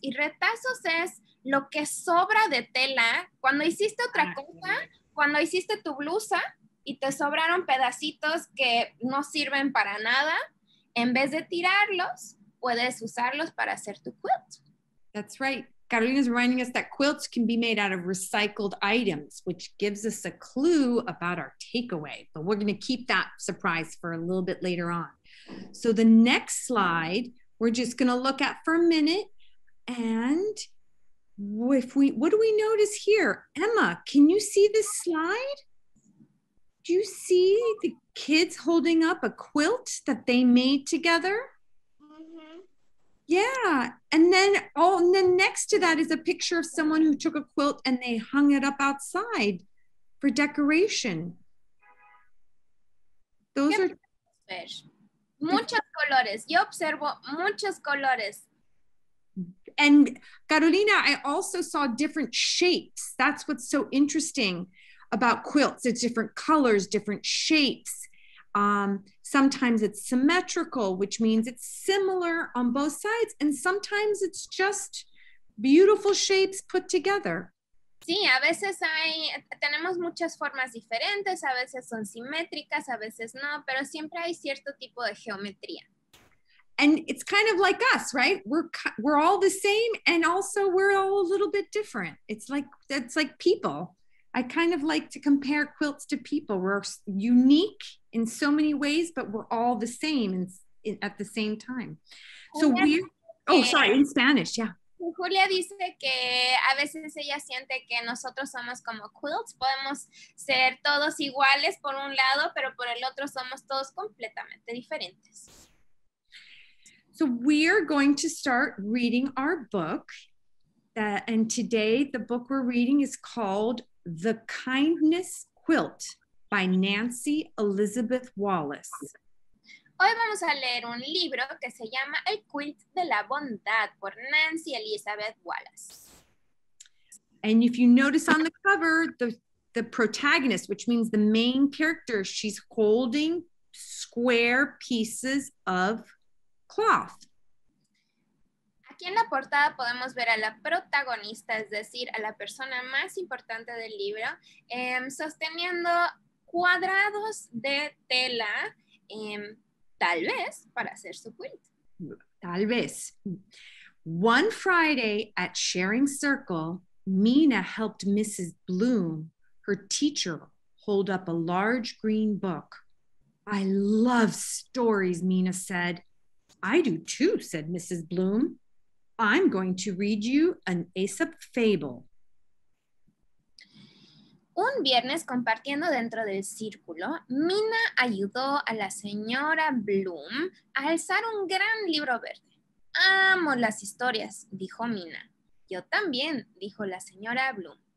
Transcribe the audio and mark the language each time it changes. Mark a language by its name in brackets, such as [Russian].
[Spanish] Y retazos es lo que sobra de tela cuando hiciste otra cosa, cuando hiciste tu blusa y te sobraron pedacitos que no sirven para nada. En vez de tirarlos, puedes usarlos para hacer tu quilt. [English] That's right. Carolina's reminding us that quilts can be made out of recycled items, which gives us a clue about our takeaway. But we're going to keep that surprise for a little bit later on. So the next slide, we're just going to look at for a minute. And what do we notice here? Emma, can you see this slide? Do you see the kids holding up a quilt that they made together? Mm-hmm. Yeah, and then next to that is a picture of someone who took a quilt and they hung it up outside for decoration. Those are [Spanish] muchos colores. Yo observo muchos colores. [English] And Carolina, I also saw different shapes. That's what's so interesting about quilts. It's different colors, different shapes. Sometimes it's symmetrical, which means it's similar on both sides. And sometimes it's just beautiful shapes put together. [Spanish] Sí, a veces tenemos muchas formas diferentes, a veces son simétricas, a veces no, pero siempre hay cierto tipo de geometría. [English] And it's kind of like us, right? We're all the same, and also we're all a little bit different. It's like people. I kind of like to compare quilts to people. We're unique in so many ways, but we're all the same at the same time. So sorry, in Spanish, yeah. [Spanish] Julia dice que a veces ella siente que nosotros somos como quilts, podemos ser todos iguales por un lado, pero por el otro somos todos completamente diferentes. [English] So we're going to start reading our book. And today the book we're reading is called The Kindness Quilt by Nancy Elizabeth Wallace. [Spanish] Hoy vamos a leer un libro que se llama El Quilt de la Bondad por Nancy Elizabeth Wallace. [English] And if you notice on the cover, the protagonist, which means the main character, she's holding square pieces of cloth. [Spanish] Aquí en la portada podemos ver a la protagonista, es decir, a la persona más importante del libro, sosteniendo cuadrados de tela, tal vez para hacer su quilt. Tal vez. [English] One Friday at Sharing Circle, Mina helped Mrs. Bloom, her teacher, hold up a large green book. I love stories, Mina said. I do too, said Mrs. Bloom. I'm going to read you an Aesop fable. [Spanish] Un viernes, compartiendo dentro del círculo, Mina ayudó a la señora Bloom a alzar un gran libro verde. Amo las historias, dijo Mina. Yo también, dijo la señora Bloom.